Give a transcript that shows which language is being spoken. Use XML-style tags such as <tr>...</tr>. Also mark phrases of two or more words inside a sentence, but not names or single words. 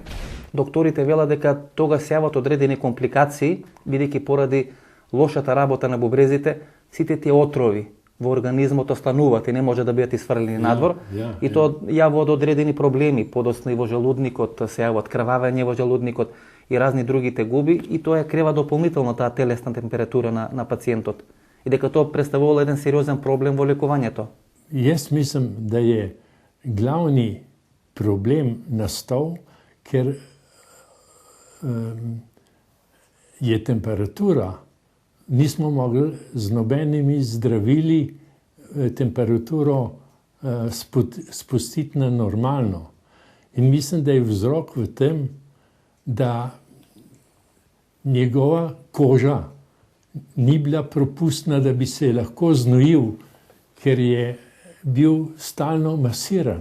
<mk>Докторите велат дека тога се јават одредени компликации бидејќи поради лошата работа на бубрезите сите тие отрови во организмот остануваат и не може да бидат исфрлени надвор и тоа јавува одредени проблеми, подоцна и во желудникот, се јавуваат крвавење во желудникот и разни други тегуби и тоа ја крива дополнително таа телесна температура на пациентот и дека тоа представува еден сериозен проблем во лекувањето.</mk> <sl>Jaz mislim da je glavni problem nastal ker je temperatura, nismo mogli z nobenimi zdravili temperaturo spustiti na normalno. In mislim, da je vzrok v tem, da njegova koža ni bila propustna, da bi se lahko znojil, ker je bil stalno masiran.</sl>